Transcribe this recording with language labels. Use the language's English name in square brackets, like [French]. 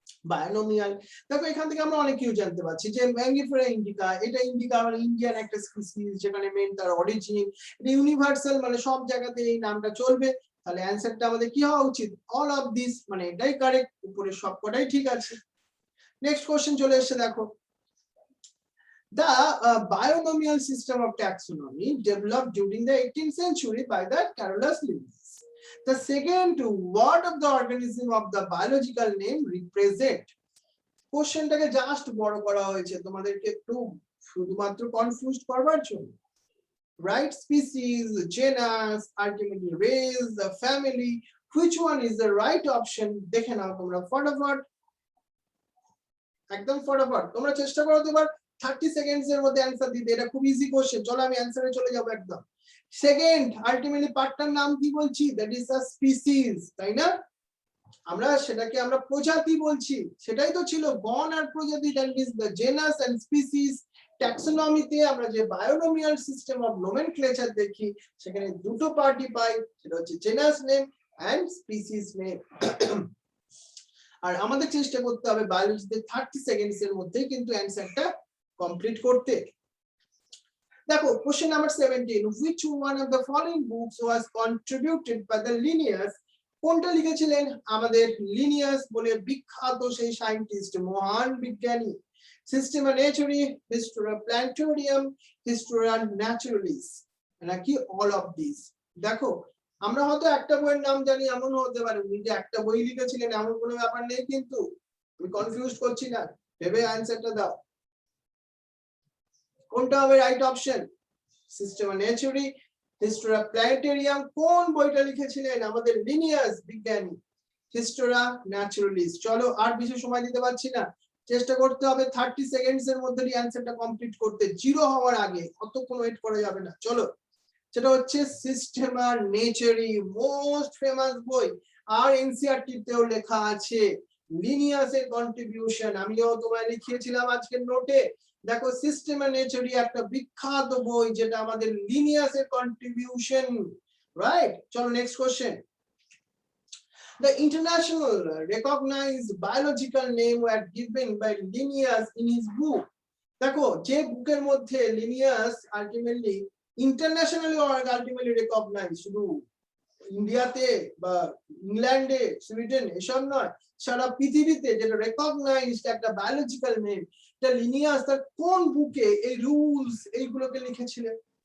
[Bangla] বায়োনোমিয়াল, দেখো এখান থেকে আমরা অনেক কিছু জানতে পারছি যে ম্যাঙ্গিফেরা ইন্ডিকা, এটা ইন্ডিকা মানে ইন্ডিয়ান একটা স্পিসিস যেখানে মেন তার অরিজিন। এটা ইউনিভার্সাল, মানে সব জায়গাতে এই নামটা চলবে। তাহলে অ্যানসারটা আমাদের কি হওয়া উচিত? অল অফ দিস, মানে এটাই কারেক্ট, উপরে সবকটাই ঠিক আছে। নেক্সট কোশ্চেন চলে এসেছে, দেখো [English] The binomial system of taxonomy developed during the 18th century by the Carolus Linnaeus. The second word of the organism of the biological name represent. [Bangla] কোশ্চেনটাকে just বড় করা হয়েছে তোমাদেরকে একটু শুধুমাত্র কনফিউজড করবার জন্য, right? [English] Species, genus, ultimately race, the family, which one is the right option? [Bangla] দেখে নাও তোমরা ফটাফট, একদম ফটাফট তোমরা চেষ্টা করো তো এবার 30 সেকেন্ডস এর মধ্যে অ্যানসার দিতে। এটা খুব ইজি কোশ্চেন, চলো আমি অ্যানসারে চলে যাব একদম। সেকেন্ড আলটিমেটলি পার্টটার নাম কি বলছি? [English] that is a species, [Bangla] তাই না? আমরা সেটাকে আমরা প্রজাতি বলছি, সেটাই তো ছিল গণ আর প্রজাতি, [English] That is the genus and species. [Bangla] ট্যাক্সোনমিতে আমরা যে বায়োনোমিয়াল সিস্টেম অফ নোমেনক্লেচার দেখি, সেখানে দুটো পার্টই পাই, সেটা হচ্ছে genus name and species name. আর আমাদের চেষ্টা করতে হবে বায়োলজিতে 30 সেকেন্ডস এর মধ্যে কিন্তু অ্যানসারটা কমপ্লিট করতে। দেখো [English] Question number 17, which one of the following books was contributed by the Linnaeus? [Bangla] কোনটা লিখেছিলেন আমাদের লিনিয়াস বলে বিখ্যাত সেই সায়েন্টিস্ট, মহান বিজ্ঞানী? সিস্টেমা নেচারি, হিস্টোরিয়া প্ল্যানেটোরিয়াম, হিস্টোরিয়া ন্যাচুরালিস, নাকি অল অফ দিস? দেখো আমরা হয়তো একটা বইয়ের নাম জানি, এমন হতে পারে উনি যে একটা বই লিখেছিলেন এমন কোনো ব্যাপার নেই, কিন্তু আমি কনফিউজ করছি না, ভেবে অ্যানসারটা দাও কোনটা হবে রাইট অপশন? সিস্টেমা নেচারি, hysteria planetarium. কোন বইটা লিখেছিলেন আমাদের লিনিয়াস বিজ্ঞানী? হিস্টোরিয়া ন্যাচুরালিস। চলো আর বেশি সময় দিতে পারছি না, চেষ্টা করতে হবে 30 সেকেন্ডস এর মধ্যে অ্যানসারটা কমপ্লিট করতে, জিরো হওয়ার আগে, অতক্ষণ ওয়েট করা যাবে না। চলো, সেটা হচ্ছে সিস্টেমা নেচারি, মোস্ট ফেমাস বই, আর এনসিইআরটি তেও লেখা আছে লিনিয়াসের কন্ট্রিবিউশন, আমিও তোমায় লিখিয়েছিলাম আজকের নোটে। দেখো সিস্টেমা নেচারি একটা বিখ্যাত বই যেটা আমাদের লিনিয়াসের কন্ট্রিবিউশন, রাইট? চলো next question. [English] The international recognized biological name were given by Linnaeus in his book. [Bangla] দেখো যে বুকের মধ্যে Linnaeus ultimately internationally ultimately recognise, শুধু ইন্ডিয়াতে বা ইংল্যান্ডে সুইডেন এসব নয়, সারা পৃথিবীতে যেটা রেকগনাইজড একটা বায়োলজিক্যাল নেম, এটা লিনিয়াস তার কোন বুকে এই রুলস এইগুলোকে লিখেছিলেন?